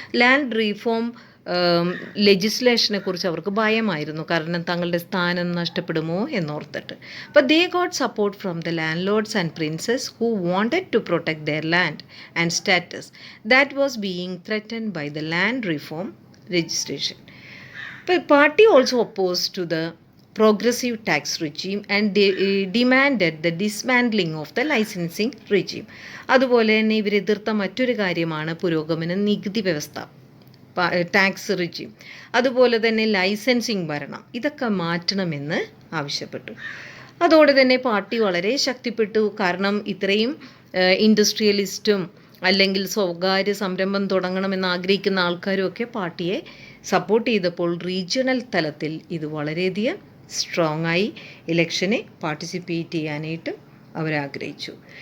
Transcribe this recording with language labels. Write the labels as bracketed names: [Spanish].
[Malayalam] Land reform ലെജിസ്ലേഷനെ കുറിച്ച് അവർക്ക് ഭയമായിരുന്നു, കാരണം തങ്ങളുടെ സ്ഥാനം നഷ്ടപ്പെടുമോ എന്നോർത്തിട്ട്. [English] But they got support from the landlords and princes who wanted to protect their land and status that was being threatened by the land reform legislation. But party also opposed to the progressive tax regime and demanded the dismantling of the licensing regime. [Malayalam] അതുപോലെ തന്നെ ഇവർ എതിർത്ത മറ്റൊരു കാര്യമാണ് പുരോഗമന നികുതി വ്യവസ്ഥ, tax regime. അതുപോലെ തന്നെ ലൈസൻസിങ് ഭരണം, ഇതൊക്കെ മാറ്റണമെന്ന് ആവശ്യപ്പെട്ടു. അതോടെ തന്നെ പാർട്ടി വളരെ ശക്തിപ്പെട്ടു. കാരണം ഇത്രയും ഇൻഡസ്ട്രിയലിസ്റ്റും അല്ലെങ്കിൽ സ്വകാര്യ സംരംഭം തുടങ്ങണമെന്ന് ആഗ്രഹിക്കുന്ന ആൾക്കാരും ഒക്കെ പാർട്ടിയെ സപ്പോർട്ട് ചെയ്തപ്പോൾ റീജിയണൽ തലത്തിൽ ഇത് വളരെയധികം സ്ട്രോങ് ആയി ഇലക്ഷനെ പാർട്ടിസിപ്പേറ്റ് ചെയ്യാനായിട്ട് അവരാഗ്രഹിച്ചു.